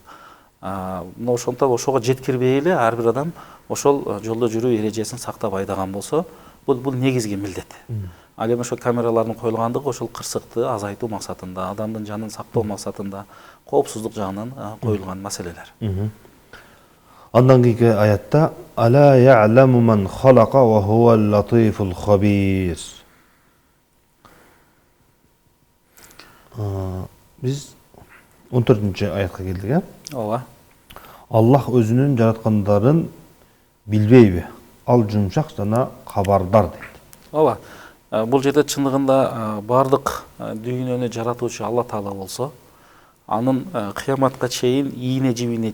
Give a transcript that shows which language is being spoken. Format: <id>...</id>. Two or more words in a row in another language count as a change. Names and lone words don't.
<ky>Мына ошондон ошого жеткирбей эле ар бир адам ошол жолдо жүрүү эрежесин сактап айдаган болсо, бул негизги милдет. Ал эми ошол камералардын коюлгандыгы ошол кырсыкты азайтуу максатында, адамдын жанын сактоо максатында, коопсуздук жагынан коюлган маселелер. Андан кийинки аятта</ky> <ar>ألا يعلم من خلق وهو اللطيف الخبير.</ar> <ky>Biz 14-аятка келдик, Ооба. Аллах өзүнүн жараткандарын билбейби? Ал жумшак жана кабардар дейт. Ооба. Бул жерде чындыгында бардык дүйнөнү жаратуучу Алла Таала болсо, анын кыяматка чейин ийне жибине</ky>